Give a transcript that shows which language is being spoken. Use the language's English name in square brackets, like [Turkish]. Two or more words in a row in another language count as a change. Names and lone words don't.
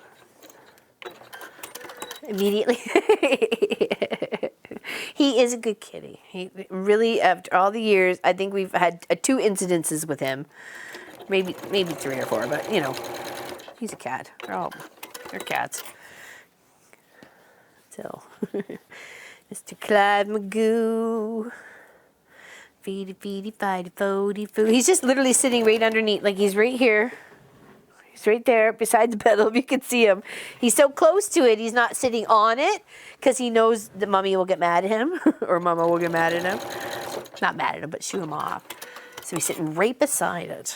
[English] Immediately. He is a good kitty. He really, after all the years, I think we've had 2 incidences with him. Maybe 3 or 4, but you know, he's a cat. They're cats. So, Mr. Clive Magoo. Feedy, feedy, fidy, fody, foo. He's just literally sitting right underneath, like he's right here. He's right there beside the pedal, if you can see him. He's so close to it, he's not sitting on it, because he knows that Mommy will get mad at him, or Mama will get mad at him. Not mad at him, but shoo him off. So he's sitting right beside it.